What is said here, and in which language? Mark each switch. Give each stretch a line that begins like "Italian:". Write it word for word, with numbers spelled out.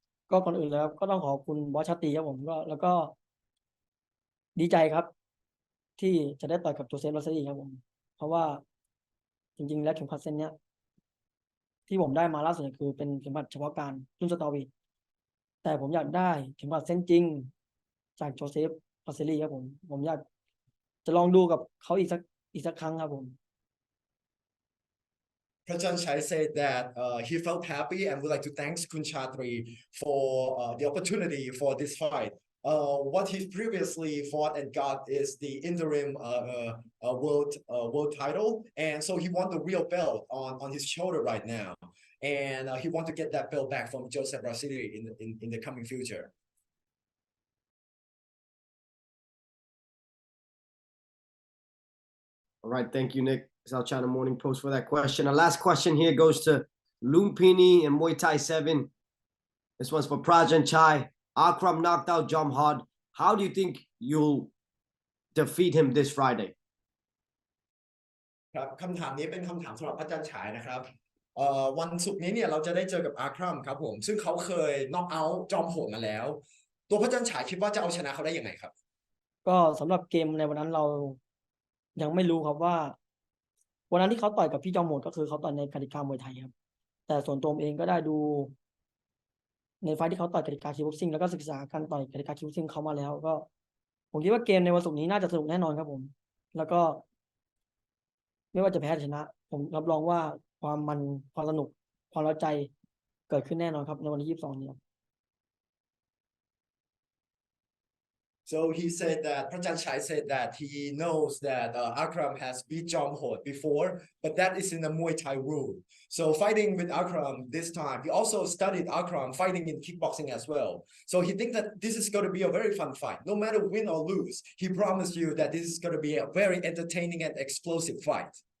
Thai: ก็ก่อนอื่นแล้วก็ต้องขอบคุณบอสชาติครับผมก็แล้วก็ดีใจครับที่จะได้ต่อยกับโจเซฟ ราซิรีครับผมเพราะว่าจริงๆแล้วเข็มขัดเส้นเนี้ยที่ผมได้มาล่าสุดคือเป็นเข็มขัดเฉพาะการรุ่นสตอวีแต่ผมอยากได้เข็มขัดเส้นจริงจากโจเซฟ ราซิรีครับผมผมอยากจะลองดูกับเขาอีกสักอีกสักครั้งครับผม
English: Prajan Chai said that uh, he felt happy and would like to thank Kun Chatri for uh, the opportunity for this fight Uh, what he previously fought and got is the interim uh, uh, uh, world uh, world title, and so he won the real belt on, on his shoulder right now, and uh, he wants to get that belt back from Joseph Brasili in, in in the coming future. All right, thank you, Nick. South China Morning Post for that question. Our last question here goes to Lumpini and Muay Thai seven. This one's for Prajan Chai. Akram knocked out Jamhad. How do you think you'll defeat him this Friday?
Thai: ครับคำถามนี้เป็นคำถามสำหรับพระจันทร์ฉายนะครับเอ่อวันศุกร์นี้เนี่ยเราจะได้เจอกับอาครัมครับผมซึ่งเขาเคยน็อกเอาท์จอมโหดมาแล้วตัวพระจันทร์ฉายคิดว่าจะเอาชนะเขาได้ยังไงครับ ก็สำหรับเกมในวันนั้นเรายังไม่รู้ครับว่าวันนั้นที่เขาต่อยกับพี่จอมโหดก็คือเขาต่อยในกติกามวยไทยครับแต่ส่วนตัวผมเองก็ได้ดูในไฟที่เขาต่อยกติกาคิกบ็อกซิ่งแล้วก็ศึกษาการต่อยกติกาคิกบ็อกซิ่งเขามาแล้วก็ผมคิดว่าเกมในวันศุกร์นี้น่าจะสนุกแน่นอนครับผมแล้วก็ไม่ว่าจะแพ้หรือชนะผมรับรองว่าความมันความสนุกความเร้าใจเกิดขึ้นแน่นอนครับในวันที่ยี่สิบสองนี้
English: So he said that Prajan Chai said that he knows that uh, Akram has beat Jomhod before but that is in the Muay Thai rule so fighting with Akram this time he also studied Akram fighting in kickboxing as well so he thinks that this is going to be a very fun fight no matter win or lose he promised you that this is going to be a very entertaining and explosive fight